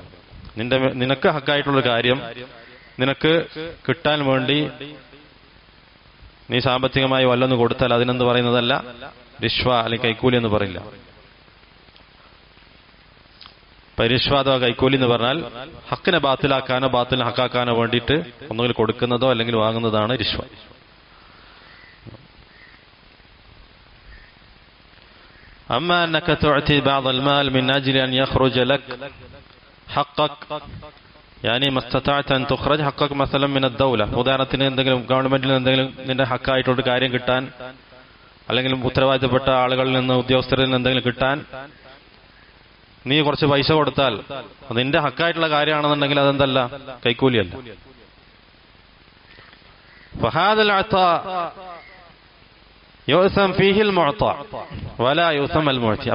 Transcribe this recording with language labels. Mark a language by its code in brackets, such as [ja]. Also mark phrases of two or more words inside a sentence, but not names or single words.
[ml] നിനക്ക് ഹക്കായിട്ടുള്ള കാര്യം നിനക്ക് കിട്ടാൻ വേണ്ടി നീ സാമ്പത്തികമായി വല്ലൊന്ന് കൊടുത്താൽ അതിനെന്ത് പറയുന്നതല്ല? റിഷ്വ അല്ലെങ്കിൽ കൈക്കൂലി എന്ന് പറയില്ല. പരിഷ്വ അഥവാ കൈക്കൂലി എന്ന് പറഞ്ഞാൽ ഹക്കിനെ ബാത്തിലാക്കാനോ ബാത്തിലിനെ ഹക്കാക്കാനോ വേണ്ടിയിട്ട് ഒന്നുകിൽ കൊടുക്കുന്നതോ അല്ലെങ്കിൽ വാങ്ങുന്നതാണ് റിഷ്വ. [ar] أما أنك تعطي بعض المال من أجل أن يخرج لك حقك يعني ما استطعت أن تخرج حقك مثلا من الدولة. [ml] ഉദാഹരണത്തിന് എന്തെങ്കിലും ഗവൺമെന്റിൽ എന്തെങ്കിലും നിന്റെ ഹക്കായിട്ടൊരു കാര്യം കിട്ടാൻ, അല്ലെങ്കിൽ ഉത്തരവാദിത്തപ്പെട്ട ആളുകളിൽ നിന്ന്, ഉദ്യോഗസ്ഥരിൽ നിന്ന് എന്തെങ്കിലും കിട്ടാൻ നീ കുറച്ച് പൈസ കൊടുത്താൽ അത് നിന്റെ ഹക്കായിട്ടുള്ള കാര്യമാണെന്നുണ്ടെങ്കിൽ അതെന്തല്ല? കൈക്കൂലിയല്ല. [ar] فهذا العطاء يأثم فيه المعطى ولا يأثم المعطي.